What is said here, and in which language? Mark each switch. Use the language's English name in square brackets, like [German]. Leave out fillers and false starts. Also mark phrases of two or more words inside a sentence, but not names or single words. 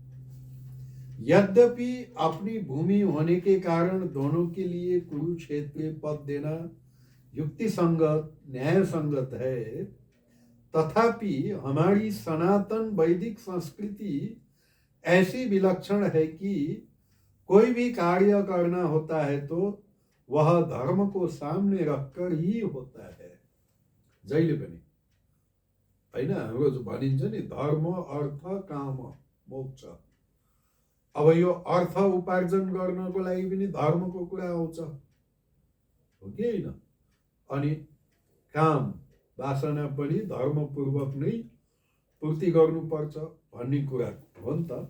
[Hindi] यद्यपि अपनी भूमि होने के कारण दोनों के लिए कुरुक्षेत्र पद देना युक्ति संगत न्याय संगत है, तथापि हमारी सनातन वैदिक संस्कृति ऐसी विलक्षण है कि कोई भी कार्य करना होता है तो वह धर्म को सामने रखकर ही होता है। [Nepali] जहिले पनि हैन, हाम्रो जो भनिन्छ नि धर्म अर्थ काम मोक्ष, अब यो अर्थ उपार्जन गर्नको लागि पनि धर्मको कुरा आउँछ, हो कि हैन? अनि काम वासना पनि धर्मपूर्वक नै पूर्ति गर्नुपर्छ भन्ने कुरा हो नि त।